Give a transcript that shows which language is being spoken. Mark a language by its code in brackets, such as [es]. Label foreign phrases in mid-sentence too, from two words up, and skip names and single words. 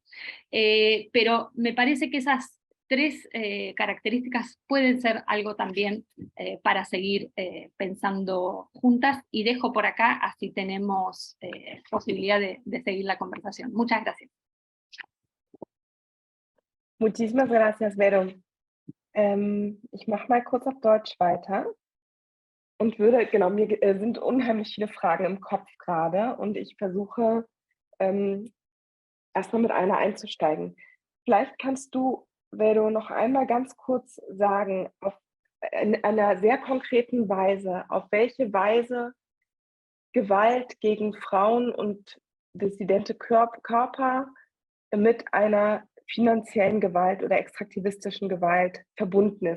[es] Pero me parece que esas tres características pueden ser algo también para seguir pensando juntas, y dejo por acá, así tenemos posibilidad de seguir la conversación. Muchas gracias. Muchísimas gracias, Vero. [de] Ich mache mal kurz auf Deutsch weiter und würde, genau, mir sind unheimlich viele Fragen im Kopf gerade und ich versuche erstmal mit einer einzusteigen. Vielleicht kannst du, Vero, noch einmal ganz kurz sagen, in einer sehr konkreten Weise, auf welche Weise Gewalt gegen Frauen und dissidente Körper mit einer finanziellen Gewalt oder extraktivistischen Gewalt verbunden ist.